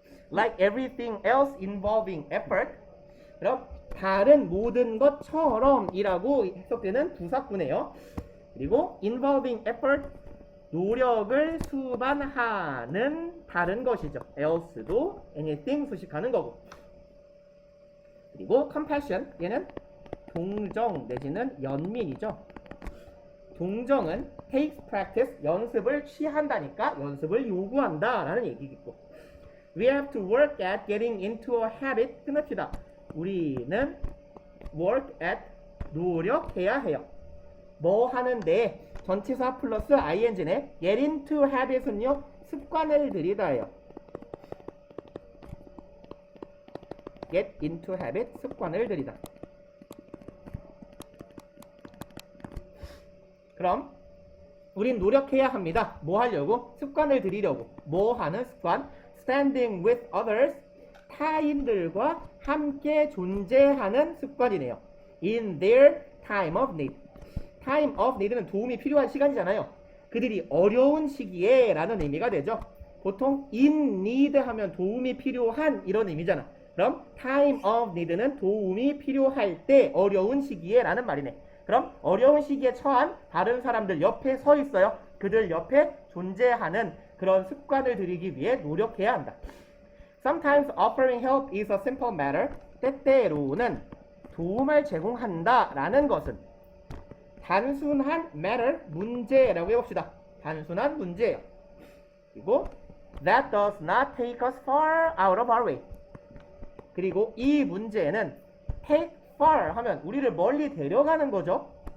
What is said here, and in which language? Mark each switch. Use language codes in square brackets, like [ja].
[en] Like everything else involving effort. [ko] 그럼 다른 모든 것처럼 이라고 해석되는 부사구네요. 그리고 involving effort, 노력을 수반하는 다른 것이죠. else도 anything 수식하는 거고. 그리고 compassion, 얘는 동정 내지는 연민이죠. 동정은 [en] takes practice, [ko] 연습을 취한다니까 연습을 요구한다 라는 얘기겠고 [en] We have to work at getting into a habit. [ko] 끝납시다. 우리는 work at, 노력해야 해요. 뭐 하는데 전치사 플러스 ing네 get into habit은요 습관을 들이다예요. get into habit, 습관을 들이다. 그럼 우린 노력해야 합니다. 뭐 하려고? 습관을 들이려고. 뭐 하는 습관? [en] Standing with others, [ko] 타인들과 함께 존재하는 습관이네요. [en] In their time of need. [ko] Time of need는 도움이 필요한 시간이잖아요. 그들이 어려운 시기에 라는 의미가 되죠. 보통 in need 하면 도움이 필요한 이런 의미잖아. 그럼 time of need는 도움이 필요할 때 어려운 시기에 라는 말이네. 그럼 어려운 시기에 처한 다른 사람들 옆에 서 있어요. 그들 옆에 존재하는 그런 습관을 들이기 위해 노력해야 한다. [en] Sometimes offering help is a simple matter. [ko] 때때로는 도움을 제공한다 라는 것은 단순한 matter, 문제라고 해봅시다. 단순한 문제예요. 그리고 [en] that does not take us far out of our way. [ko] 그리고 이 문제는 take far 하면 우리를 멀리 데려가는 거죠.